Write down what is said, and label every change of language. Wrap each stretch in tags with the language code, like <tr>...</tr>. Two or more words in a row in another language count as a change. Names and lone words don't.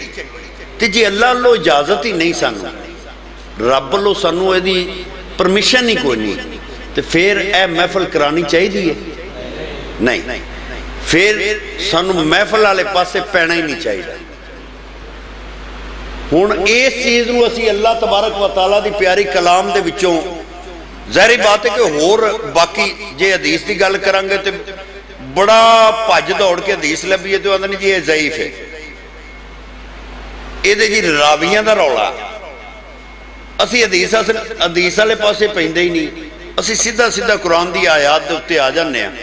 <pa>تو جے اللہ لو اجازت ہی نہیں، سانوں رب لو سانوں یدی پرمیشن ہی کوئی نہیں، تو فیر یہ محفل کرانی چاہیے نہیں. فیر سانوں محفل والے پاسے پینا ہی نہیں چاہیے. ہن اس چیز نوں اسیں اللہ تبارک و تعالیٰ دی پیاری کلام دے وچوں ظاہری بات ہے کہ ہور باقی جے حدیث کی گل کراں گے تو بڑا بھج دوڑ کے حدیث لبھیے تو آندے جی یہ ضعیف ہے، یہ جی راویاں دا رولا. اسیں حدیث والے پاسے پیندے ہی نہیں، اسیں سیدھا سیدھا قرآن کی آیات دے اتے آ جانے آ.</pa>